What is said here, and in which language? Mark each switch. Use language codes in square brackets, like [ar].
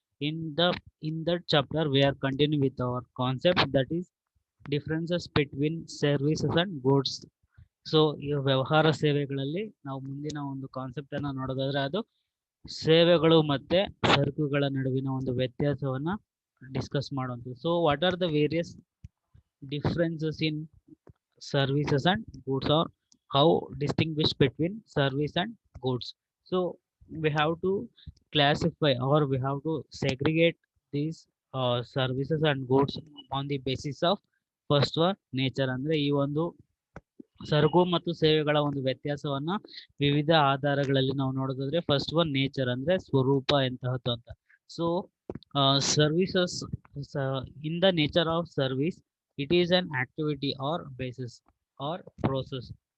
[en] In that chapter, we are continuing with our concept, that is differences between services and goods. [kn] So ಈ ವ್ಯವಹಾರ ಸೇವೆಗಳಲ್ಲಿ ನಾವು ಮುಂದಿನ ಒಂದು ಕಾನ್ಸೆಪ್ಟ್ ಅನ್ನ ನೋಡೋದಾದ್ರೆ ಅದು ಸೇವೆಗಳು ಮತ್ತೆ ಸರಕುಗಳ ನಡುವಿನ ಒಂದು ವ್ಯತ್ಯಾಸವನ್ನ ಡಿಸ್ಕಸ್ ಮಾಡುವಂಥದ್ದು. [en] So what are the various differences in services and goods, or how distinguish between service and goods. So we have to classify, or we have to segregate these services and goods on the basis of first one nature. [kn] ಅಂದ್ರೆ ಈ ಒಂದು ಸರಕು ಮತ್ತು ಸೇವೆಗಳ ಒಂದು ವ್ಯತ್ಯಾಸವನ್ನ ವಿವಿಧ ಆಧಾರಗಳಲ್ಲಿ ನಾವು ನೋಡೋದಾದ್ರೆ [en] first one nature [kn] ಅಂದ್ರೆ ಸ್ವರೂಪ ಎಂತಹದ್ದು ಅಂತ. [en] So services in the nature of service, it is an activity or basis or process.